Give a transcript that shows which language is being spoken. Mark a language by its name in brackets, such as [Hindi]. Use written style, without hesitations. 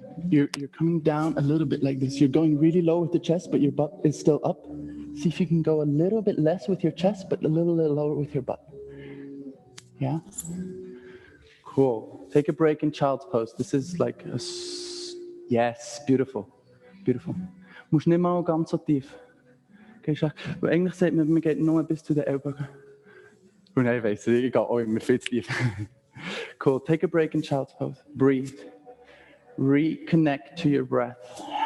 [English] you're coming down a little bit like this. You're going really low with the chest, but your butt is still up. See if you can go a little bit less with your chest, but a little lower with your butt. Yeah? Cool. Take a break in child's pose. This is like a... Yes, beautiful. Beautiful. [German] Du musst nicht mal ganz so tief. Weil eigentlich sagt man geht nur bis zu den Ellbogen. Oh nein, ich weiss, ich gehe auch immer viel zu tief. [English] Cool. Take a break in child's pose. Breathe. Reconnect to your breath.